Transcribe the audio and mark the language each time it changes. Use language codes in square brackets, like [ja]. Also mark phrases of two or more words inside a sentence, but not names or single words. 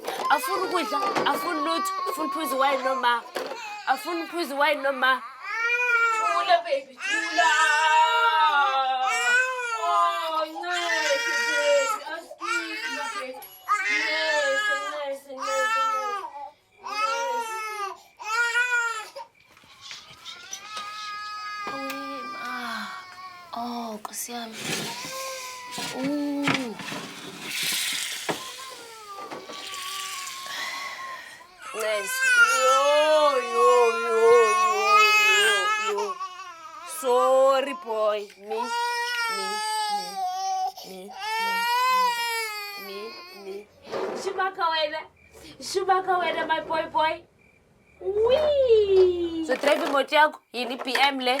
[zu] Afuna ukudla, afuna lutho, afuna uphuza wine noma. Afuna uphuza wine noma. Thula baby, thula. [en] Oh, nice baby. Excuse me baby. Nice. [zu] Oh, Nkosi yami. [en] Ooh. Nice. Yo. Sorry, boy. Me. [zu] Shubaka wena, [en] my boy. [zu] Wee. So drive imoto yakho yini PM le?